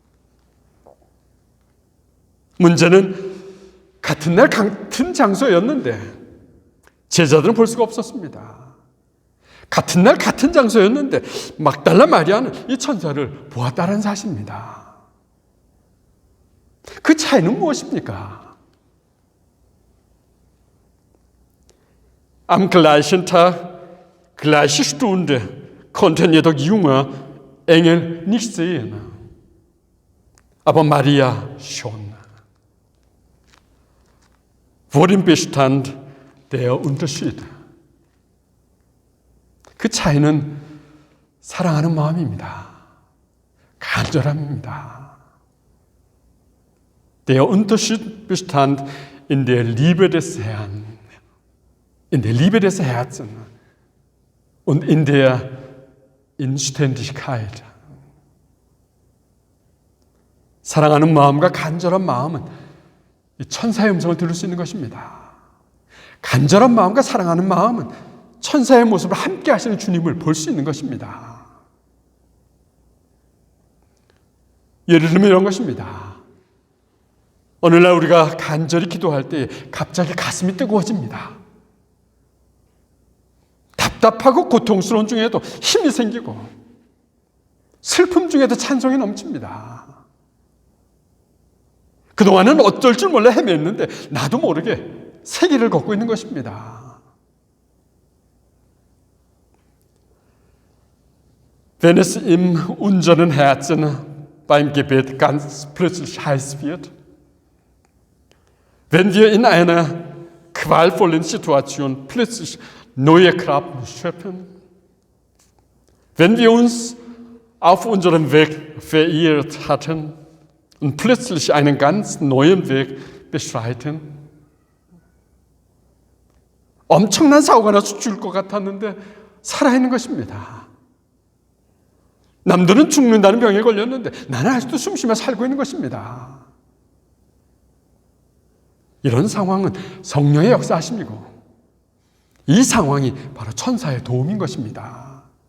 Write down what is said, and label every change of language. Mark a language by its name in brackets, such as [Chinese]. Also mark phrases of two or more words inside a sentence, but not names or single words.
[Korean] 문제는 같은 날 같은 장소였는데 제자들은 볼 수가 없었습니다. 같은 날 같은 장소였는데 막달라 마리아는 이 천사를 보았다는 사실입니다. 그 차이는 무엇입니까? [German] Am gleichen Tag, gleiche Stunde konnten jedoch Jünger Engel nicht sehen. Aber Maria schon. Worin bestand der Unterschied? [Korean] 그 차이는 사랑하는 마음입니다. 간절함입니다. [German] Der Unterschied bestand in der Liebe des Herrn, in der Liebe des Herzens und in der Inständigkeit. [Korean] 사랑하는 마음과 간절한 마음은 이 천사의 음성을 들을 수 있는 것입니다. 간절한 마음과 사랑하는 마음은 천사의 모습을 함께 하시는 주님을 볼 수 있는 것입니다. 예를 들면 이런 것입니다. 어느 날 우리가 간절히 기도할 때 갑자기 가슴이 뜨거워집니다. 답답하고 고통스러운 중에도 힘이 생기고 슬픔 중에도 찬송이 넘칩니다. 그동안은 어쩔 줄 몰라 헤맸는데 나도 모르게 세기를 걷고 있는 것입니다. [German] Wenn es im unseren Herzen beim Gebet ganz plötzlich heiß wird, wenn wir in einer qualvollen Situation plötzlich neue Kraft schöpfen, wenn wir uns auf unserem Weg verirrt hatten und plötzlich einen ganz neuen Weg beschreiten, [Korean] 엄청난 사고가 나서 죽을 것 같았는데 살아있는 것입니다. 남들은 죽는다는 병에 걸렸는데 나는 아직도 숨쉬며 살고 있는 것입니다. 이런 상황은 성령의 역사하심이고 이 상황이 바로 천사의 도움인 것입니다.